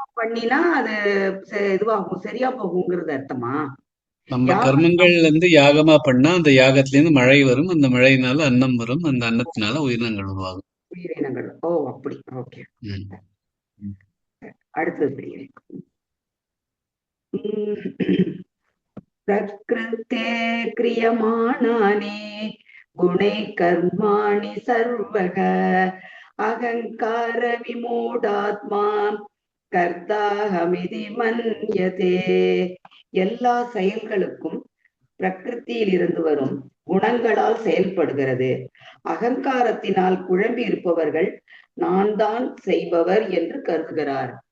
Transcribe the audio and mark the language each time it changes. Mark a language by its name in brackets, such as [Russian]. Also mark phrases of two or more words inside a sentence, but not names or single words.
[Tamil] யாகமா பண்ணினா அது இதுவாகும், சரியா போகுங்கிறது அர்த்தமா? நம்ம யாகம் கர்மங்கள் வந்து யாகமா பண்ணா அந்த யாகத்துல இருந்து மழை வரும், அந்த மழையினால அன்னம் வரும், அந்த அன்னத்தினால உயிரினங்கள் உருவாகும். உயிரினங்கள். ஓ, அப்படி. ஓகே. ம். அடுத்தது படிக்கிறேன். [Sanskrit] प्रकृते क्रियमाणानि गुणे कर्माणि सर्वः अहङ्कार विमूढात्मा कर्ताहमिति मन्यते. [Tamil] எல்லா செயல்களுக்கும் பிரகிருத்தியில் இருந்து வரும் குணங்களால் செயல்படுகிறது. அகங்காரத்தினால் குழம்பி இருப்பவர்கள் நான் தான் செய்பவர் என்று கருதுகிறார்.